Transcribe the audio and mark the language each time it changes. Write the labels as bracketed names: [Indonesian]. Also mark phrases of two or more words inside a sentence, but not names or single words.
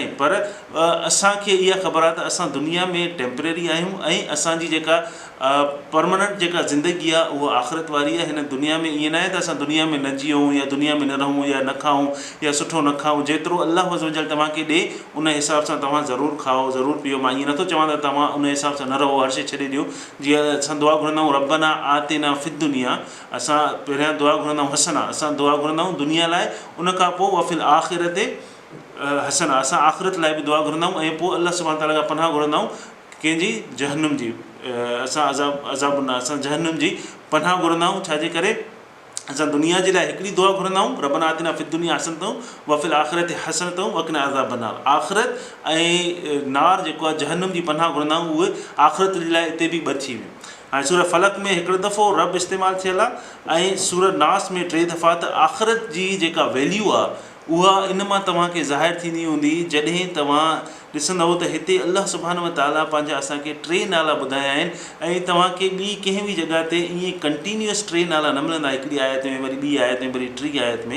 [Sindhi] पर असांखे इहा ख़बर आहे त असां दुनिया में टेम्परेरी आहियूं, ऐं असांजी जेका परमानेंट जेका ज़िंदगी आहे उहा आख़िरत वारी आहे। हिन दुनिया में ईअं न आहे त असां दुनिया में न जीऊं या दुनिया में न रहूं या न खाऊं या सुठो न खाऊं। जेतिरो [Arabic] الله عز وجل [Sindhi] तव्हांखे ॾिए उन हिसाब सां तव्हां ज़रूरु खाओ, ज़रूरु पीओ। मां ईअं नथो चवां त तव्हां उन हिसाब सां न रहो, हर शइ छॾे ॾियो। जीअं असां दुआ घुरंदा आहियूं [Arabic] ربنا آتنا في الدنيا, [Sindhi] असां पहिरियां दुआ घुरंदा आहियूं हसना, असां दुआ घुरंदा आहियूं दुनिया लाइ, उन खां पोइ [Arabic] وفي الآخرة حسنة, [Sindhi] असां आख़िरत लाइ बि दुआ घुरंदा आहियूं ऐं पोइ [Arabic] الله سبحانه تعالى [Sindhi] खां पनाह घुरंदा आहियूं कंहिंजी जहन्नुम जी, असां अज़ाब न, असां जहन्नुम जी पनाह घुरंदा आहियूं। छाजे करे असां दुनिया जे लाइ हिकिड़ी दुआ घुरंदा आहियूं [Arabic] ربنا آتنا في الدنيا حسنة وفي الآخرة حسنة وقنا عذاب النار. [Sindhi] आख़िरत ऐं नार जेको आहे जहन्नुम जी पनाह घुरंदा आहियूं, उहे आख़िरत जे लाइ हिते बि ॿ थी वियूं। हाणे सूरत फलक में हिकिड़ो दफ़ो रब इस्तेमालु थियल आहे ऐं सूरत नास में 3 दफ़ा। त आख़िरत जी जेका वैल्यू आहे उहा इन मां तव्हांखे ज़ाहिर थींदी हूंदी जॾहिं तव्हां ॾिसंदव त हिते [Arabic] الله سبحانه وتعالى [Sindhi] पंहिंजा असांखे 3 नाला ॿुधाया आहिनि ऐं तव्हांखे ॿी कंहिं बि जॻह ते ईअं कंटिन्यूअस 3 नाला न मिलंदा, हिकिड़ी आयत में वरी ॿी आयत में वरी टी आयत में।